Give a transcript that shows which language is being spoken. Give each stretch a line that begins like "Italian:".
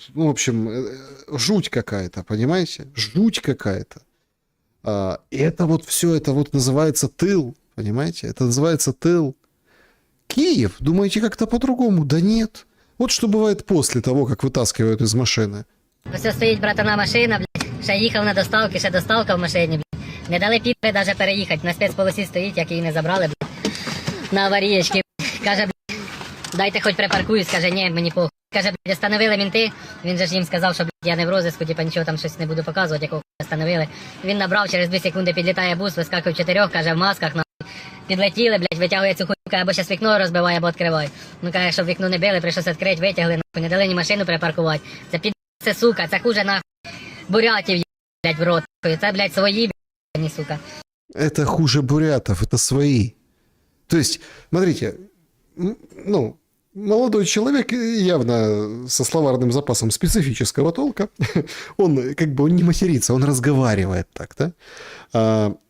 Russian: Тут, ну, в общем, жуть какая-то, понимаете? Жуть какая-то. И это вот все, это вот называется тыл, понимаете? Это называется тыл. Киев, думаете, как-то по-другому? Да нет. Вот что бывает после того, как вытаскивают из машины.
Ukrainian: Ось стоїть братана машина, блядь, ще їхав на доставки, ще доставка в машині, блядь. Не дали пітри навіть переїхати, на спецполосі стоїть, як її не забрали, блядь, на аварієчки. Каже, блядь, дайте хоч припаркуюсь, каже, ні, мені похуй. Каже, блядь, остановили мінти, він же ж їм сказав, що, блядь, я не в розиску, типа нічого там щось не буду показувати, якого остановили. Він набрав, через 2 секунди підлітає бус, вискакує 4, каже, в масках, нахуй. Підлетіли, блядь, витягує цю хуйку, або щас вікно розбиває, або відкриває. Ну, каже, щоб вікно не били, прийшлося відкрити, витягли, нахуй, не дали ні машину припаркувати. Це сука, це хуже нахуй бурятів, блядь, в рот. Це, блядь, свої, блядь, не сука.
Russian: Это хуже бурятов, это свои. То есть, смотрите, ну, молодой человек, явно со словарным запасом специфического толка, он как бы он не матерится, он разговаривает так, да?